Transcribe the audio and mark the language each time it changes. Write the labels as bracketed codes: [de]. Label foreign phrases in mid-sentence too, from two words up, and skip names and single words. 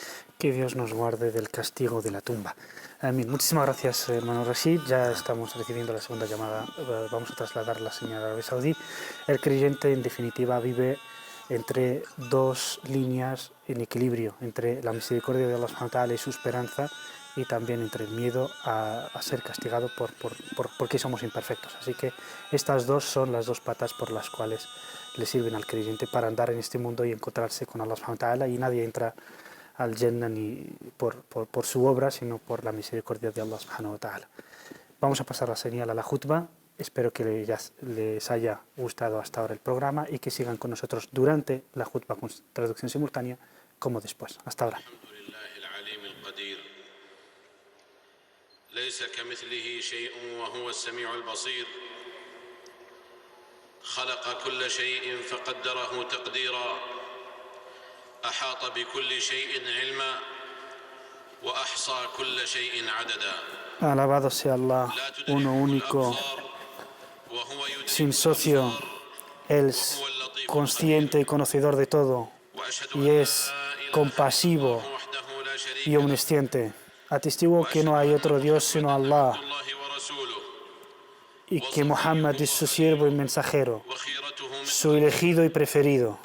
[es] Que Dios nos guarde del castigo de la tumba. Amén. Muchísimas gracias, hermano Rashid. Ya estamos recibiendo la segunda llamada. Vamos a trasladar la señal a Arabia Saudí. El creyente, en definitiva, vive entre dos líneas en equilibrio, entre la misericordia de Allah [ar] سبحانه وتعالى [es] y su esperanza, y también entre el miedo a ser castigado porque somos imperfectos. Así que estas dos son las dos patas por las cuales le sirven al creyente para andar en este mundo y encontrarse con Allah [ar] سبحانه وتعالى, [es] y nadie entra al Jannah ni por su obra, sino por la misericordia de Allah [ar] سبحانه وتعالى. [es] Vamos a pasar la señal a la jutba. Espero que les haya gustado hasta ahora el programa y que sigan con nosotros durante la jutba con traducción simultánea como después. Hasta ahora. [ar] ليس كمثله شيء وهو السميع البصير خلق كل شيء فقدره تقديرا أحاط بكل شيء علما وأحصى كل شيء عددا. [es] Alabado sea Allah, uno único, sin socio. Él es consciente y conocedor de todo, y es compasivo y omnisciente. Atestiguo que no hay otro Dios sino Allah, y que Muhammad es su siervo y mensajero, su elegido y preferido.